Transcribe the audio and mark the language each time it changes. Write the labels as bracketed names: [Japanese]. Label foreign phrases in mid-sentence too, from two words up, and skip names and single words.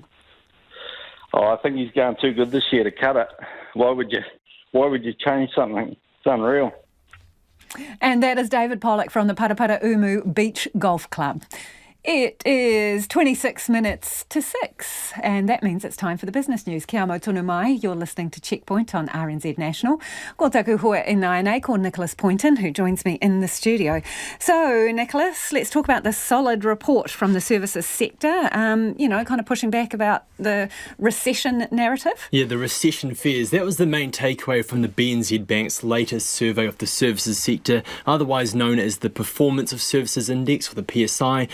[English] Oh, I think he's going too good this year to cut it. Why would you change something? It's unreal. And that is David Pollock from the Parapara Umu Beach Golf Club. It is 26 minutes to 6, and that means it's time for the business news. [Māori] Kia mau tonu mai, [English] you're listening to Checkpoint on RNZ National. [Māori] Ko taku hoa e nai ko Nicholas Poynton, [English] who joins me in the studio. So, Nicholas, let's talk about the solid report from the services sector, kind of pushing back about the recession narrative. Yeah, the recession fears. That was the main takeaway from the BNZ Bank's latest survey of the services sector, otherwise known as the Performance of Services Index, or the PSI.